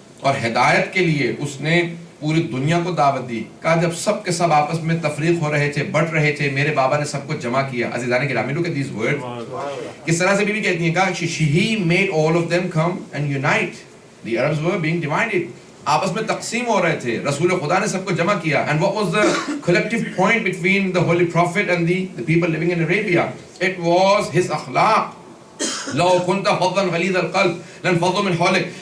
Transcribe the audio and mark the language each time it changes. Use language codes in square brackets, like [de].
[ur] اور ہدایت کے لیے اس نے پوری دنیا کو دعوت دی. کہا جب سب کے سب آپس میں تفریق ہو رہے تھے, بٹ رہے تھے, میرے بابا نے سب کو جمع کیا. عزیزان گرامی, [en] look at these words. [ur] کس طرح سے بھی کہتی ہیں, کہا [en] he made all of them come and unite. The Arabs were being divided. [ur] آپس میں تقسیم ہو رہے تھے, رسول خدا نے سب کو جمع کیا. [en] And what was the collective point between the Holy Prophet and the people living in Arabia? It was his akhlaq. [ar] لو كنت فظا غليظ القلب لانفضوا من حولك.